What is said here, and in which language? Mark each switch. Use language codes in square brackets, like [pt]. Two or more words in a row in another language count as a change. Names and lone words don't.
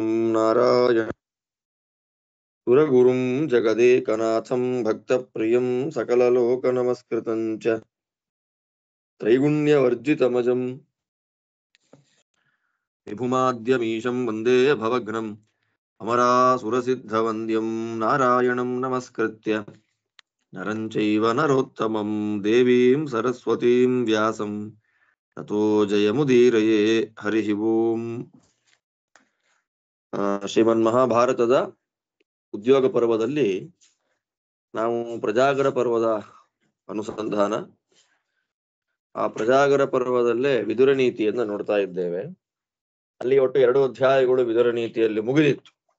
[sa] नारायण सुरगुरुं जगदेकनाथं भक्तप्रियं सकललोकनमस्कृतं च त्रैगुण्यवर्जितमजं विभुमाद्यमीशं वन्दे भवघ्नम् अमरासुरसिद्धवन्द्यं नारायणं नमस्कृत्य नरं चैव नरोत्तमं देवीं सरस्वतीं व्यासं ततो जयमुदीरये। हरिः ओಂ। [kn] ಶ್ರೀಮನ್ಮಹಾಭಾರತದ ಉದ್ಯೋಗ ಪರ್ವದಲ್ಲಿ ನಾವು ಪ್ರಜಾಗರ ಪರ್ವದ ಅನುಸಂಧಾನ, ಆ ಪ್ರಜಾಗರ ಪರ್ವದಲ್ಲೇ ವಿದುರ ನೀತಿಯನ್ನ ನೋಡ್ತಾ ಇದ್ದೇವೆ. ಅಲ್ಲಿ ಒಟ್ಟು 2 ಅಧ್ಯಾಯಗಳು ವಿದುರ ನೀತಿಯಲ್ಲಿ ಮುಗಿದಿತ್ತು.